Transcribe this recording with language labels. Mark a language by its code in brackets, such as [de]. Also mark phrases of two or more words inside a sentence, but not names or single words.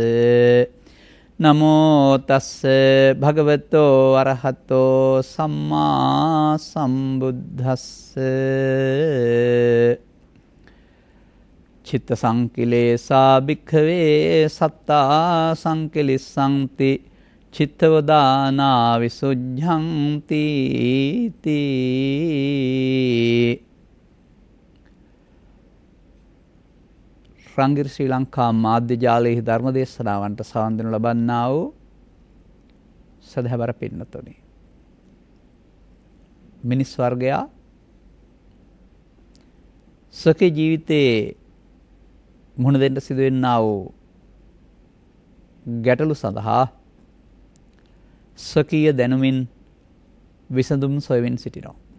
[pi] නමෝ තස්ස භගවතෝ අරහතෝ සම්මා සම්බුද්දස්ස. චිත්ත සංකිලේසා භික්ඛවේ සත්තා සංකිලිස්සන්ති චිත්තවදානා විසුද්ධන්ති තී. [si] රංගිර ශ්‍රී ලංකා මාධ්‍ය ජාලයේ ධර්ම දේශනාවන්ට සවන් දෙනු ලබන්නා වූ සදහවර පින්නතුනි, මිනිස් වර්ගයා සකේ ජීවිතයේ මුහුණ දෙන්න සිදුවෙන්නා වූ ගැටලු සඳහා ස්වකීය දැනුමින් විසඳුම් සොයමින් සිටිනවා.